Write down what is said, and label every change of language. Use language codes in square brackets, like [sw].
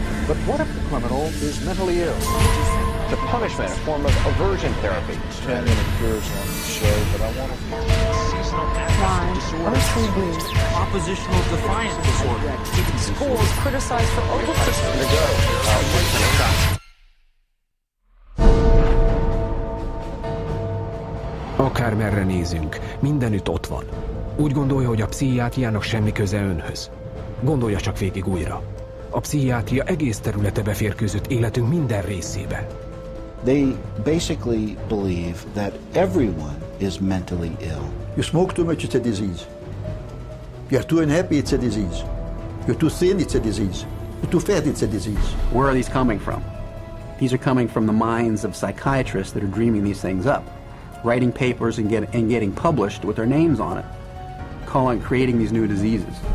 [en] But what if the criminal is mentally ill? The punishment, a form of aversion therapy. Can't get cures on the show, but I want to. Seasonal affective disorder. Oppositional defiant disorder. Even Schools criticized for over-prescribing. [hu] Akármerre nézünk, mindenütt ott van. Úgy gondolja, hogy a pszichiátriának semmi köze önhöz. Gondolja csak végig újra. A pszichiátria egész területe beférkőzött életünk minden részébe. [en] They basically believe that everyone is mentally ill. You smoke too much, it's a disease. You're too unhappy, it's a disease. You're too thin, it's a disease. You're too fat, it's a disease. Where are these coming from? These are coming from the minds of psychiatrists that are dreaming these things up, writing papers and getting published with their names on it, creating these new diseases.